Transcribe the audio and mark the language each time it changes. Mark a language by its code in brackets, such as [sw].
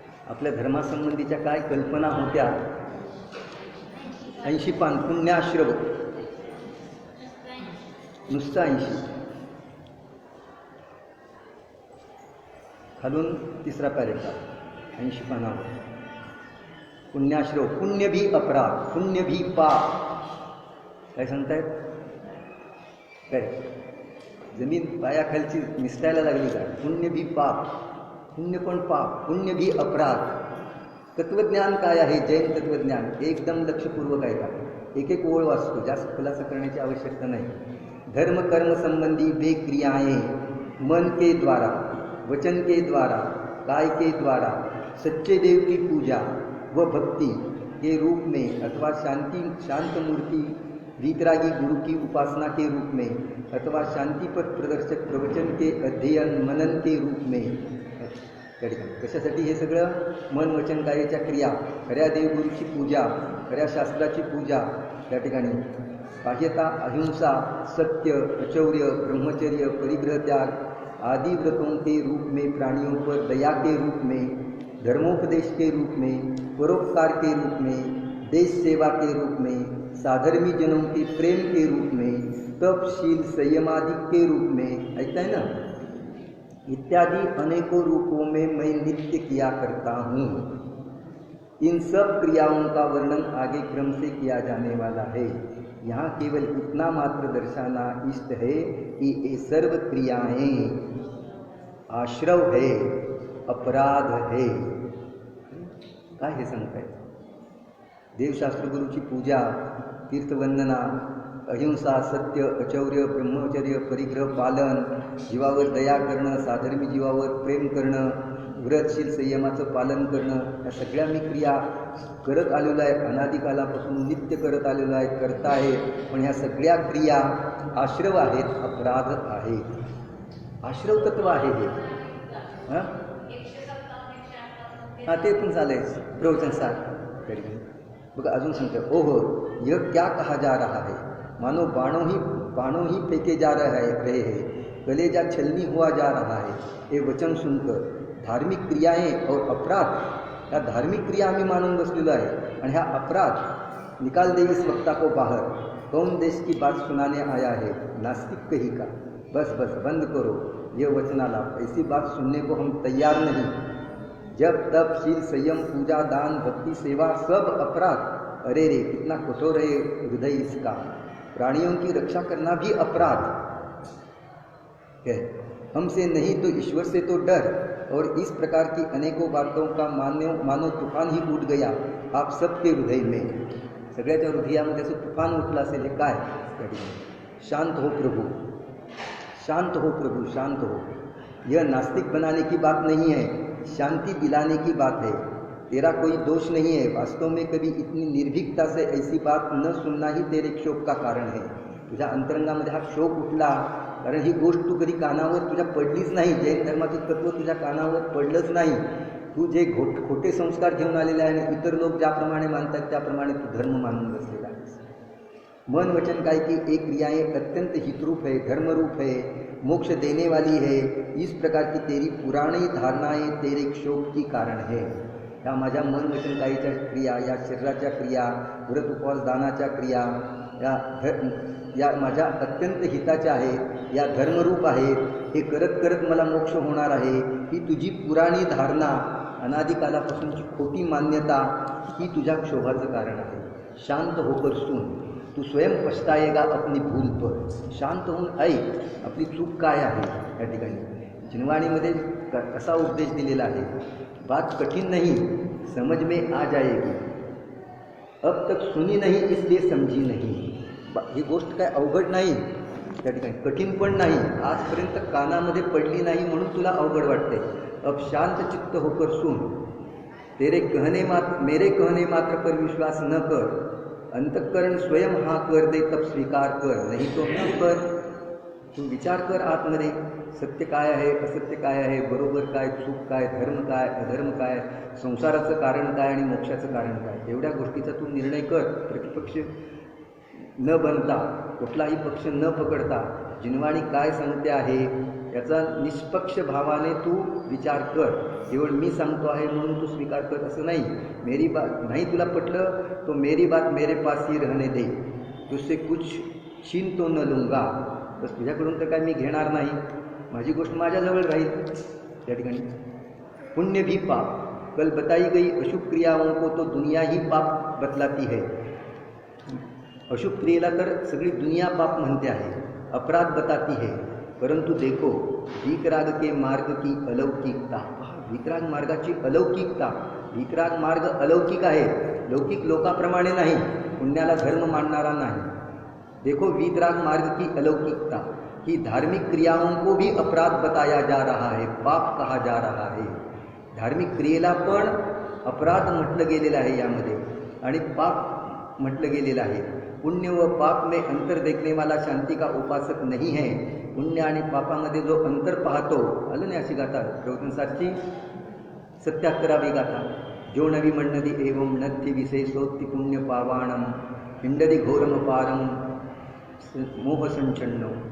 [mr] आपल्या धर्मासंबंधीच्या काय कल्पना होत्या. 80 पान पुण्याश्रव, नुसतं 80. खालून तिसरा पॅरेग्राफ 80 पानावर. [hi] पुण्याश्रव, पुण्य भी अपराध, पुण्य भी पाप. [mr] काय सांगतायत? काय जमीन पायाखालची निसटायला लागली का? [hi] पुण्य भी पाप, [mr] पुण्य पण पाप, [hi] पुण्य भी अपराध. [mr] तत्वज्ञान काय आहे? जैन तत्वज्ञान एकदम लक्षपूर्वक ऐका. एक एक ओळ वाचतो, जास्त खुलासा करण्याची आवश्यकता नाही. [hi] धर्म कर्म संबंधी वे क्रियाएं मन के द्वारा, वचन के द्वारा, काय के द्वारा सच्चे देव की पूजा व भक्ति के रूप में अथवा शांत मूर्ति वीतरागी गुरु की उपासना के रूप में अथवा शांतिपद प्रदर्शक प्रवचन के अध्ययन मनन के रूप में. [mr] कशासाठी हे सगळं? मन वचन कायाच्या क्रिया, खऱ्या देवगुरूची पूजा, खऱ्या शास्त्राची पूजा. त्या ठिकाणी [hi] बाह्यता, अहिंसा, सत्य, अचौर्य, ब्रह्मचर्य, परिग्रह त्याग आदि व्रतों के रूप में, प्राणियों पर दया के रूप में, धर्मोपदेश के रूप में, परोपकार के रूप में, देश सेवा के रूप में, साधर्मी जनों के प्रेम के रूप में, तपशील संयमादि के रूप में, ऐसा है ना, इत्यादि अनेकों रूपों में मैं नित्य किया करता हूँ. इन सब क्रियाओं का वर्णन आगे क्रम से किया जाने वाला है. यहाँ केवल इतना मात्र दर्शाना इष्ट है कि ये सर्व क्रियाएं आश्रव है, अपराध है. [mr] काय हे सांगताय? देवशास्त्र गुरुची पूजा, तीर्थवंदना, अहिंसा, सत्य, अचौर्य, ब्रह्मचर्य, परिग्रह पालन, जीवावर दया करणं, साधर्मी जीवावर प्रेम करणं, व्रतशील संयमाचं पालन करणं, या सगळ्या मी क्रिया करत आलेलो आहे. अनादिकालापासून नित्य करत आलेलो आहे, करता आहे. पण ह्या सगळ्या क्रिया आश्रव आहेत, अपराध आहेत. आश्रव तत्व आहे हे. हां ते पण चालेल. प्रवचन सार बघा अजून सांगतो. [hi] ओहो यह क्या कहा जा रहा है? मानो बाणों ही फेंके जा रहे हैं, कलेजा छलनी हुआ जा रहा है. हे वचन सुनकर धार्मिक क्रियाएं और अपराध, [mr] ह्या धार्मिक क्रिया आम्ही मानून बसलेलो आहे आणि ह्या अपराध [hi] निकाल दे इस वक्ता को बाहर. कौन देश की बात सुनाने आया है? नास्तिक कही का? बस बस बंद करो ये वचनाला. ऐसी बात सुनने को हम तैयार नहीं. जब तप शील संयम पूजा दान भक्ति सेवा सब अपराध. अरे रे कितना कठोर है हृदय इसका. प्राणियों की रक्षा करना भी अपराध है. हमसे नहीं तो ईश्वर से तो डर. और इस प्रकार की अनेकों बातों का मानो तूफान ही उठ गया आप सबके हृदय में. [mr] सगळ्याच्या हृदयामध्ये असं तुफान उठलं असेल. हे काय? [hi] शांत हो प्रभु, शांत हो प्रभु, शांत हो. यह नास्तिक बनाने की बात नहीं है, शांति दिलाने की बात है. तेरा कोई दोष नहीं है. वास्तव में कभी इतनी निर्भीकता से ऐसी बात न सुनना ही तेरे क्षोभ का कारण है. [mr] तुझ्या अंतरंगामध्ये हा क्षोभ उठला कारण ही गोष्ट तू कधी कानावर तुझ्या पडलीच नाही. जैन धर्माचं तत्व तुझ्या कानावर पडलंच नाही. तू जे खोटे संस्कार घेऊन आलेले आहे आणि इतर लोक ज्याप्रमाणे मानतात त्याप्रमाणे तू धर्म मानून बसलेला आहेस. [hi] मन वचन काय की एक क्रियाएं अत्यंत हितरूप है, धर्मरूप है, मोक्ष देने वाली है. इस प्रकार की तेरी पुरानी धारणाएं तेरे क्षोभ की कारण है. [mr] या माझ्या मन वचन कायच्या क्रिया, या शरीराच्या क्रिया, व्रत उपवास दानाच्या क्रिया या माझ्या अत्यंत हिताच्या आहेत, या धर्मरूप आहेत. हे करत करत मला मोक्ष होणार आहे. ही तुझी पुराणी धारणा अनादिकालापासूनची खोटी मान्यता ही तुझ्या क्षोभाचं कारण आहे. [hi] शांत होकर सुन, तू स्वयं पछताएगा अपनी भूल पर. [mr] शांत होऊन ऐक आपली चूक काय आहे. या ठिकाणी जिनवाणीमध्ये कसा उपदेश दिलेला आहे. [hi] बात कठीण नहीं, समझ में आ जाएगी. अब तक सुनी नहीं इसलिए समझी नहीं. [mr] ही गोष्ट काय अवघड नाही, त्या ठिकाणी कठीण पण नाही, आजपर्यंत कानामध्ये पडली नाही म्हणून तुला अवघड वाटते. [hi] अब शांत चित्त होकर सुन. मेरे कहने मात्र पर विश्वास न कर. अंतःकरण स्वयं हा कर दे तब स्वीकार कर, नहीं तो न कर. [mr] तू विचार कर आतमध्ये, सत्य काय आहे, असत्य काय आहे, बरोबर काय, चूक काय, धर्म काय, अधर्म काय, संसाराचं कारण काय आणि मोक्षाचं कारण काय. एवढ्या गोष्टीचा तू निर्णय कर. प्रतिपक्ष न बनता, कुठलाही पक्ष न पकडता जिनवाणी काय सांगते आहे याचा निष्पक्ष भावाने तू विचार कर. केवळ मी सांगतो आहे म्हणून तू स्वीकार कर असं नाही. [hi] मेरी बात नाही तुला पटलं तो मेरी बात मेरे पास ही रहने दे, तुझसे कुछ छीन तो न लूंगा. [mr] बस तुझ्याकडून तर काय मी घेणार नाही, माझी गोष्ट माझ्याजवळ राहील. त्या ठिकाणी [hi] पुण्य भी पाप, कल बताई गई अशुभ क्रियाओं को तो दुनिया ही पाप बतलाती है. [mr] अशुभ क्रियेला तर सगळी दुनिया पाप म्हणते आहे, [hi] अपराध बताती है. परंतु देखो वीतराग के मार्ग की अलौकिकता. [mr] वीतराग मार्गाची अलौकिकता. वीतराग मार्ग अलौकिक आहे, लौकिक लोकाप्रमाणे नाही, पुण्याला धर्म मानणारा नाही. [hi] देखो वीतराग मार्ग की अलौकिकता कि धार्मिक क्रियाओं को भी अपराध बताया जा रहा है, पाप कहा जा रहा है. [mr] धार्मिक क्रियेला पण अपराध म्हटलं गेलेलं आहे यामध्ये आणि पाप म्हटलं गेलेलं आहे. [hi] पुण्य व पाप में अंतर देखने वाला शांति का उपासक नहीं है. [mr] पुण्य आणि पापामध्ये जो अंतर पाहतो, आलं नाही अशी गाथा प्रवचनसारची 77वी गाथा. [pra] जो नवी मण्णदी एवं नथी विशेषोक्ति पुण्य पावाणम हिंडदी घोरम पारम मोह संचन्न.